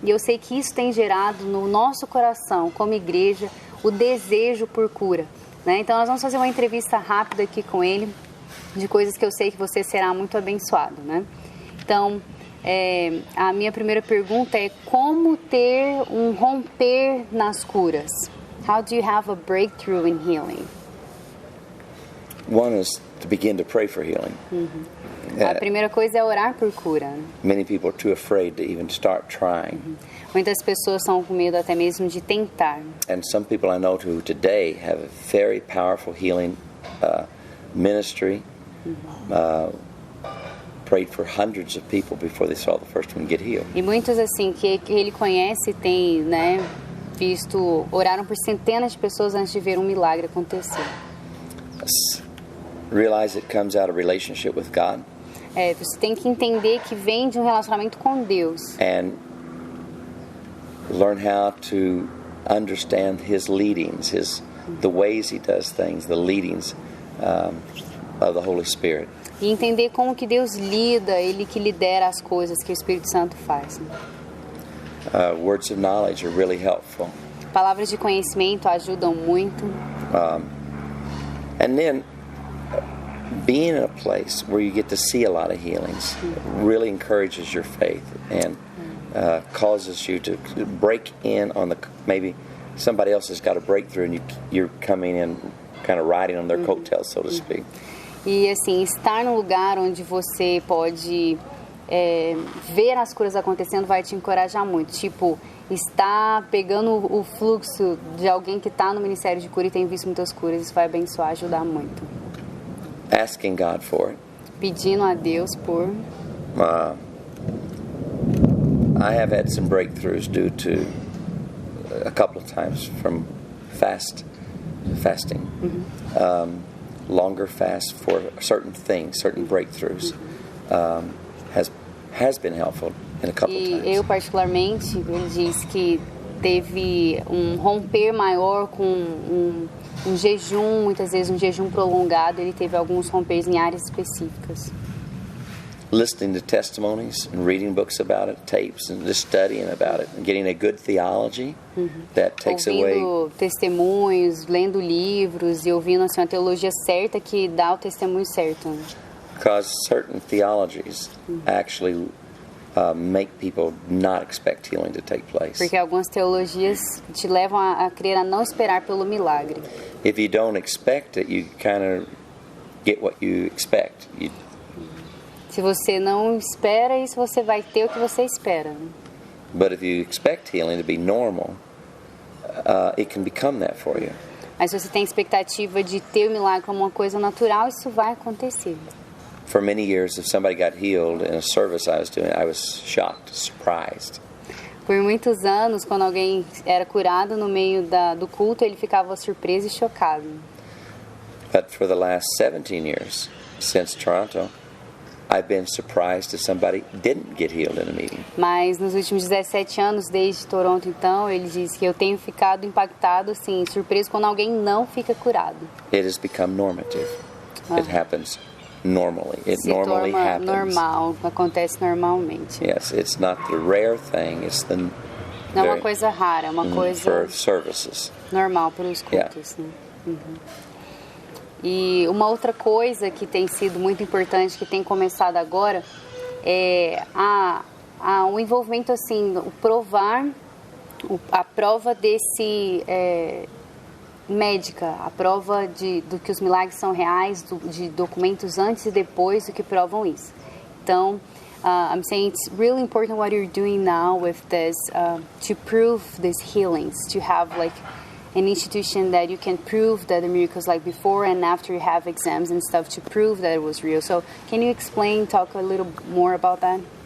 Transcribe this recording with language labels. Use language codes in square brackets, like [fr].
[pt] E eu sei que isso tem gerado no nosso coração, como igreja, o desejo por cura, né? Então nós vamos fazer uma entrevista rápida aqui com ele, de coisas que eu sei que você será muito abençoado, né? Então, a minha primeira pergunta é: como ter um romper nas curas? [en] How do you have a breakthrough in healing? One is to begin to pray for healing. [pt] A primeira coisa é orar por cura. [en] Many people are too afraid to even start trying. [pt] Muitas pessoas estão com medo até mesmo de tentar. [en] And some people I know who today have a very powerful healing ministry. Prayed for hundreds of people before they saw the first one get healed. [pt] E muitos assim que ele conhece têm, né, visto, oraram por centenas de pessoas antes de ver um milagre acontecer. [en] Realize it comes out of relationship with God. [pt] Você tem que entender que vem de um relacionamento com Deus. [en] And learn how to understand His leadings, the ways He does things, the leadings of the Holy Spirit. [pt] E entender como que Deus lida, Ele que lidera as coisas que o Espírito Santo faz. [en] Words of knowledge are really helpful. [pt] Palavras de conhecimento ajudam muito. [en] And then being in a place where you get to see a lot of healings really encourages your faith and causes you to break in on maybe somebody else has got a breakthrough and you're coming in kind of riding on their coattails, so to speak. [pt] E assim, estar num lugar onde você pode ver as curas acontecendo vai te encorajar muito. Tipo, estar pegando o fluxo de alguém que está no ministério de cura e tem visto muitas curas, isso vai abençoar, ajudar muito. [en] Asking God for it. [pt] Pedindo a Deus por... [en] I have had some breakthroughs due to a couple of times from fasting. Longer fast for certain things, certain breakthroughs, has been helpful in a couple of times. [pt] E eu particularmente, ele diz que teve um romper maior com um jejum, muitas vezes um jejum prolongado. Ele teve alguns romperes em áreas específicas. [en] Listening to testimonies and reading books about it, tapes, and just studying about it, and getting a good theology that takes [pt] ouvindo testemunhos, lendo livros e ouvindo assim, uma teologia certa que dá o testemunho certo. [en] Because certain theologies actually make people not expect healing to take place. [pt] Porque algumas teologias te levam a crer, a não esperar pelo milagre. [en] If you don't expect it, you kind of get what you expect. [pt] Se você não espera isso, você vai ter o que você espera. [en] But if you expect healing to be normal, it can become that for you. [pt] Mas se você tem expectativa de ter o milagre como uma coisa natural, isso vai acontecer. [en] For many years, if somebody got healed in a service I was doing, I was shocked, surprised. [pt] Por muitos anos, quando alguém era curado no meio do culto, ele ficava surpreso e chocado. [en] But for the last 17 years, since Toronto, I've been surprised if somebody didn't get healed in a meeting. [pt] Mas nos últimos 17 anos, desde Toronto, então, ele diz que eu tenho ficado impactado, assim, surpreso quando alguém não fica curado. [en] It has become normative. It happens normally. It [pt] Se [en] normally [pt] torna [en] happens. [pt] normal, acontece normalmente. [en] Yes, it's not the rare thing. It's the [pt] Não é uma coisa rara, é uma coisa [en] for services. [pt] normal para os cultos. Né? E uma outra coisa que tem sido muito importante, que tem começado agora, é o envolvimento, assim, o provar, a prova desse médica, a prova do que os milagres são reais, de documentos antes e depois do que provam isso. [en] Então, I'm saying it's really important what you're doing now with this, to prove these healings, to have like an institution that you can prove that the miracles like before and after you have exams and stuff to prove that it was real. So can you talk a little more about that?